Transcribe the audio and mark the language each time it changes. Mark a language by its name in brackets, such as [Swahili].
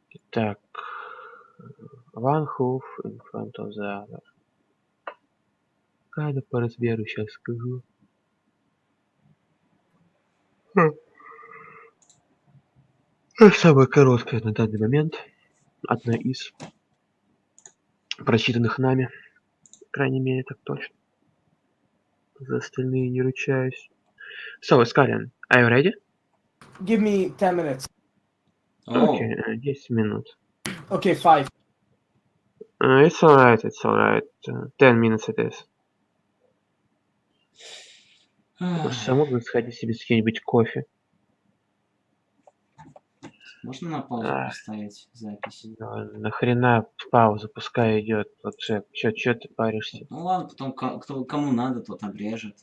[English] Так, one hoof in front of the other. [Russian] Когда по размеру сейчас скажу. Самая короткая на данный момент. Одна из прочитанных нами. По крайней мере, так точно. За остальные не ручаюсь. [English] So, Skyline, are you ready? Give me 10 minutes. [Russian] Okay, 10 минут. [English] Okay, 5. It's alright, 10 minutes it is. [Russian] Саму бы сходить себе с кем-нибудь кофе. Можно на паузу поставить запись? Нахрена паузу, пускай идет. Вот Джек, чё ты паришься? Ну ладно, потом кому надо, тот обрежет.